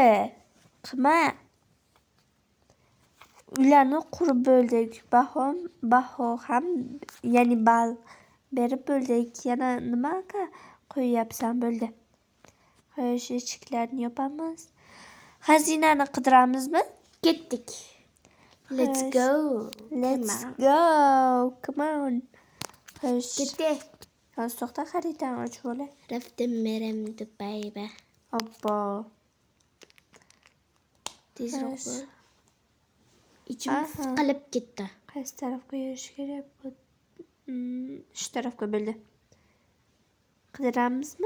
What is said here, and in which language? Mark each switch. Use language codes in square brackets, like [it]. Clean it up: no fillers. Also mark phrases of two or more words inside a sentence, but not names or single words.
[uz] Qilma. Ularni qurib bo'ldik. Baho ham, ya'ni ball berib bo'ldik. Yana nimaga qo'yyapsan? Bo'ldi. Xo'sh, eshiklarni yopamiz. Xazinani qidiramizmi? Ketdik. [en] Let's go. Come on. [uz] Xo'sh. Ketdik. Hozir to'xta, xaritani ochib olay. [tg] Raftim merim Dubayga. [uz] Obbo. Tezroq bo'l. Ichim siqilib ketdi. Qaysi tarafga yurish kerak? Shu tarafga bo'ldi. Qidiramizmi?